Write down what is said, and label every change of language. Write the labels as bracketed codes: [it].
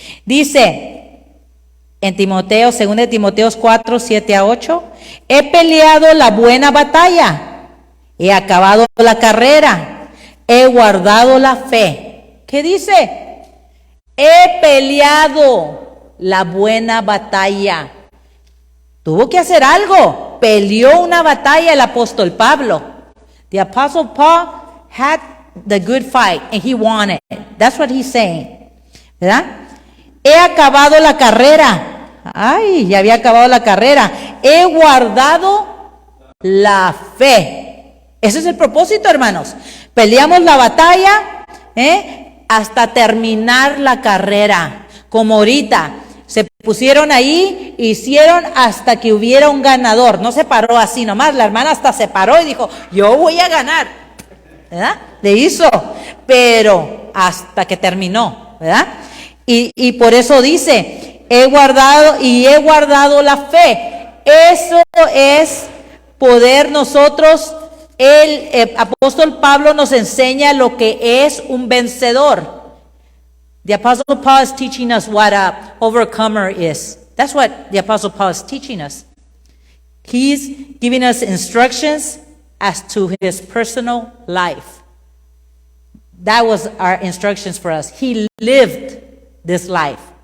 [es] Dice en Timoteo, 2 de Timoteo 4, 7 a 8, he peleado la buena batalla, he acabado la carrera, he guardado la fe. ¿Qué dice? He peleado la buena batalla. Tuvo que hacer algo. Peleó una batalla el apóstol Pablo. [en] The apostle Paul had the good fight and he won it. That's what he's saying. [es] ¿Verdad? He acabado la carrera. Ay, ya había acabado la carrera. He guardado la fe. Ese es el propósito, hermanos. Peleamos la batalla, hasta terminar la carrera, como ahorita se pusieron ahí, hicieron hasta que hubiera un ganador. No se paró así nomás, la hermana hasta se paró y dijo, yo voy a ganar, ¿verdad? Le hizo, pero hasta que terminó, ¿verdad? Y por eso dice, he guardado la fe. Eso es poder nosotros. El apóstol Pablo nos enseña lo que es un vencedor. [en] The apostle Paul is teaching us what an overcomer is. That's what the apostle Paul is teaching us. He's giving us instructions as to his personal life. That was our instructions for us. He lived this life.